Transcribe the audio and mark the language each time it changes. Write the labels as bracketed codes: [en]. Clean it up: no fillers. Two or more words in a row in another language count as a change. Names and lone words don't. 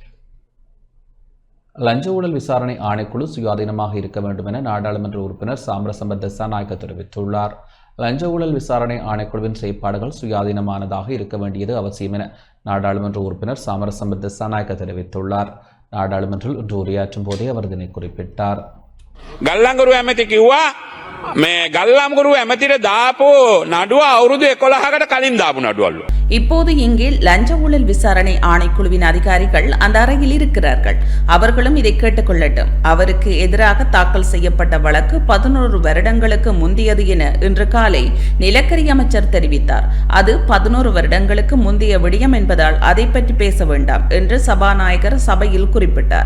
[ta] லஞ்ச ஊழல் விசாரணை ஆணைக்குழு சுயாதீனமாக இருக்க வேண்டும் என நாடாளுமன்ற உறுப்பினர் சாமரசம்பத் திசாநாயக்க தெரிவித்துள்ளார். லஞ்ச ஊழல் விசாரணை ஆணைக்குழுவின் செயற்பாடுகள் சுயாதீனமானதாக இருக்க வேண்டியது அவசியம் என நாடாளுமன்ற உறுப்பினர் சாமரசம்பத் திசாநாயக்க தெரிவித்துள்ளார். நாடாளுமன்றில் இன்று உரையாற்றும் போதே அவர் இதனை குறிப்பிட்டார். [si] ගල්ලංගුරු ඇමති කිව්වා මේ ගල්ලංගුරු ඇමතිට දාපු නඩුව අවුරුදු 11කට කලින් දාපු නඩුවලු. [ta] இப்போது இங்கே லஞ்ச ஊழல் விசாரணை ஆணைக்குழுவின் அதிகாரிகள் அந்த அறையில் இருக்கிறார்கள். அவர்களும் இதை கேட்டுக்கொள்ளட்டும். அவருக்கு எதிராக தாக்கல் செய்யப்பட்ட வழக்கு 11 வருடங்களுக்கு முந்தியது என இன்று காலை நிலக்கரி அமைச்சர் தெரிவித்தார். அது 11 வருடங்களுக்கு முந்தைய விடயம் என்பதால் அதை பற்றி பேச வேண்டாம் என்று சபாநாயகர் சபையில் குறிப்பிட்டார்.